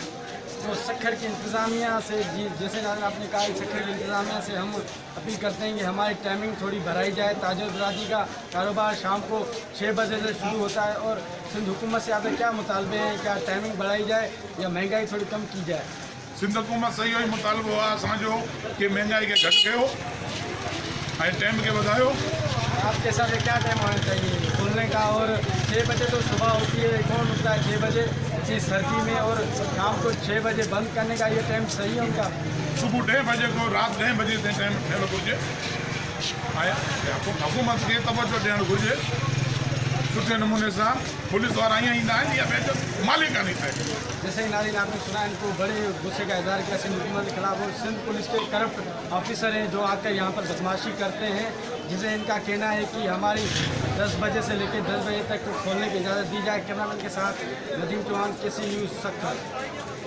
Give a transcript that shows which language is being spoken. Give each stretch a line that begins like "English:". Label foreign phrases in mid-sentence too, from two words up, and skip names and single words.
Urdu: تو سکھر کی انتظامیہ سے، جی جیسے آپ نے کہا، سکھر کی انتظامیہ سے ہم اپیل کرتے ہیں کہ ہماری ٹائمنگ تھوڑی بڑھائی جائے. تاجر برادری کا کاروبار شام کو 6 بجے سے شروع ہوتا ہے، اور سندھ حکومت سے آپ کے کیا مطالبے ہیں? کیا ٹائمنگ بڑھائی جائے یا مہنگائی تھوڑی کم کی جائے?
Sindhi: सिंध हुकूमत सही ही मुतालबो आहे असांजो कि महंगाई के घटि कयो ऐं टाइम के वधायो।
Urdu: آپ کے حساب سے کیا ٹائم ہونا چاہیے کھلنے کا؟ اور 6 بجے تو صبح ہوتی ہے، کون اٹھتا ہے 6 بجے اسی سردی میں? اور شام کو 6 بجے بند کرنے کا یہ ٹائم صحیح ہے ان کا?
Sindhi: सुबह 10 बजे को रात 10 बजे ताईं टाइम थियणु घुरिजे ऐं हुकूमत खे तवजो ॾियणु घुरिजे सुठे नमूने सां। पुलिस वारा ईअं ईंदा आहिनि या पंहिंजो मालिक कान्हे थे।
Urdu: جیسے ہی ناظرین آپ نے سنا، ان کو بڑے غصے کا اظہار کیا سندھ حکومت کے خلاف. اور سندھ پولیس کے
English: corrupt officer
Urdu: ہیں جو آ کر یہاں پر بدمعاشی کرتے ہیں، جسے ان کا کہنا ہے کہ ہماری 10 بجے سے لے کر 10 بجے تک کھولنے کی اجازت دی جائے. کیمرہ مین کے ساتھ ندیم چوہان، KC نیوز سکھر.